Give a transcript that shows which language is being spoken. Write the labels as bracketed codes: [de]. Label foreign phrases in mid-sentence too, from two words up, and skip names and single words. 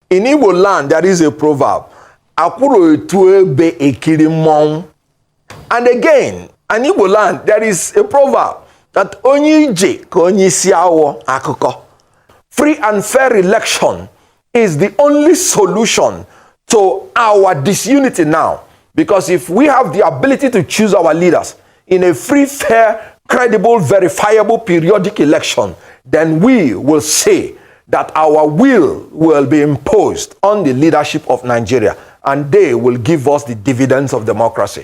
[en] In Igbo land, there is a proverb. [ig] Akwuru etu ebe ekiri mmọnwụ. [en] And again, in Igbo land, there is a proverb that [ig] onye ije ka onye isi awọ akụkọ. [en] Free and fair election is the only solution to our disunity now. Because if we have the ability to choose our leaders in a free, fair, credible, verifiable, periodic election, then we will say that our will be imposed on the leadership of Nigeria, and they will give us the dividends of democracy.